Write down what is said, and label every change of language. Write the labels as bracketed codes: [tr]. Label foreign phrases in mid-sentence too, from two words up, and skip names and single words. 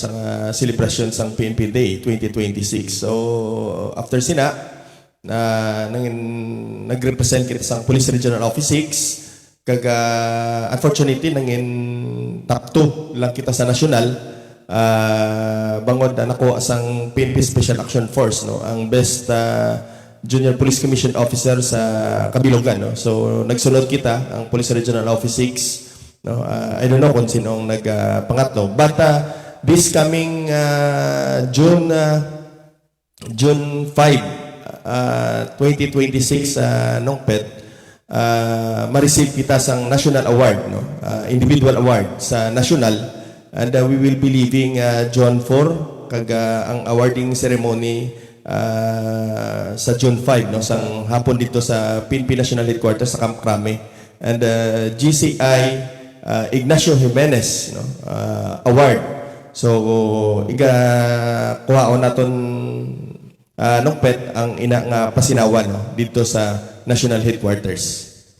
[hil] Sa celebration sang PNP Day 2026. So, after sina, nag-represent kita sa Police Regional Office 6, unfortunately, nangin top 2 lang kita sa national. Bangod na nakuha sang PNP Special Action Force, no, ang Best Junior Police Commission Officer sa Kabilogan, no. So nagsunod kita ang Police Regional Office 6, no. [en] I don't know [hil] kung sinong nagpangatlo, [en] but this coming [hil] June 5 2026 nung pet, ma-receive kita sang [en] national award, [hil] no, [en] individual award [hil] sa national. [en] And we will be leaving [hil] June 4 kag ang [en] awarding ceremony [hil] sa June 5, no, sang hapon dito sa PNP National Headquarters sa Camp Crame. [en] And GCI Ignacio Jimenez, no, award. [hil] So iga kuhaon naton nung pet ang ina nga pasinawan, no, dito sa National Headquarters.